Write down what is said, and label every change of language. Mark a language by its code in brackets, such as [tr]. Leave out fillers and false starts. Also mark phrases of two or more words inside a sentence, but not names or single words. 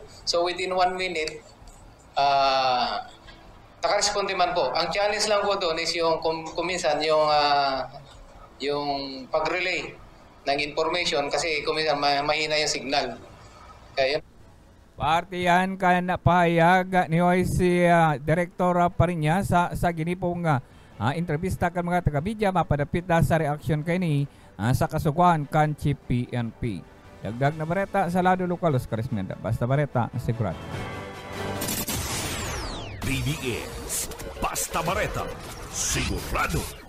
[tl] So, within 1 minute, nakaresponde man po. Ang challenge lang po doon is yung kuminsan yung pag-relay ng information kasi mahina yung signal. Kaya yun. [bik] Parte yan ka na pahayag ni si Director Parinya sa ginipong entrevista kan mga taga-media mapadapit na sa reaksyon kay ni sa kasukuan kan Chief PNP. Dagdag na bareta sa lado lokal Oscar Esmenda. Basta bareta, sigurado. BBS Basta Bareta, sigurado.